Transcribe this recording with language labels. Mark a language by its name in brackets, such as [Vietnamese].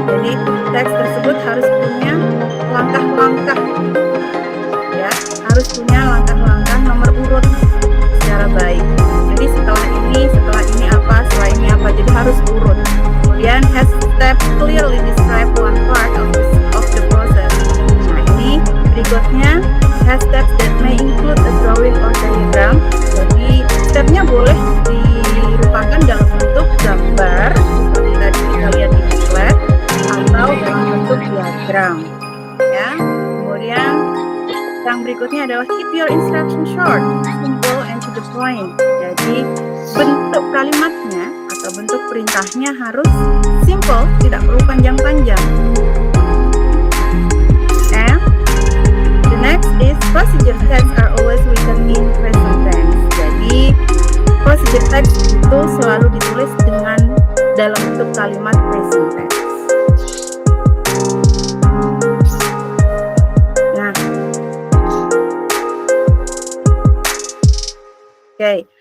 [Indonesian] Jadi teks tersebut harus punya langkah-langkah ya, harus punya langkah-langkah nomor urut secara baik. Jadi setelah ini apa, setelah ini apa, jadi harus urut. Kemudian [English] has step clearly describe one part of the process. [Indonesian] Nah ini berikutnya [English] has steps that may include a drawing or diagram. [Indonesian] Jadi stepnya boleh dirupakan dalam bentuk gambar seperti tadi kita lihat di slide atau dalam bentuk diagram ya. Kemudian yang berikutnya adalah [English] keep your instruction short, simple and to the point. [Indonesian] Jadi bentuk kalimatnya atau bentuk perintahnya harus simple, tidak perlu panjang-panjang. [English] And the next is procedure text are always written in present tense. [Indonesian] Jadi procedure text itu selalu ditulis dengan dalam bentuk kalimat present tense. Nah, oke.